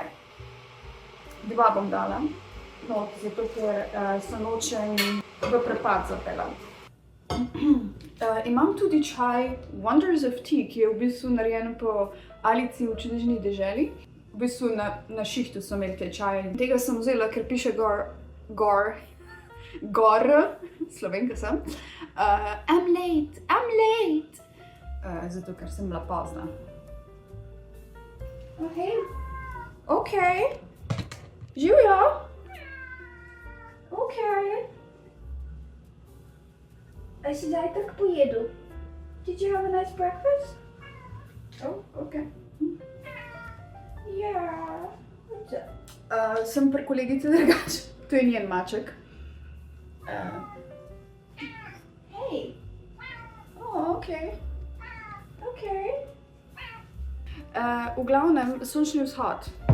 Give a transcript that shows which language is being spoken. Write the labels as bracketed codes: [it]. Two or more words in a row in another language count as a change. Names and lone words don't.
[sl] 2 bom dala, zato ker se nočem v prepad zapeljati. Imam tudi čaj Wonders of Tea, ki je v bistvu narejen po Alici v čudežni deželi. V bistvu na šihtu so imeli te čaje. Tega sem vzela, ker piše gor, Slovenka sem. [en] I'm late. [sl] Zato, ker sem bila pozna. Ok. Živjo. Ok. A si zajtrk pojedel? [en] Did you have a nice breakfast? [sl] Oh, ok. Ja. Sem pri kolegici drugač. To je njen maček. Hej. Ok. V glavnem, sončni vzhod.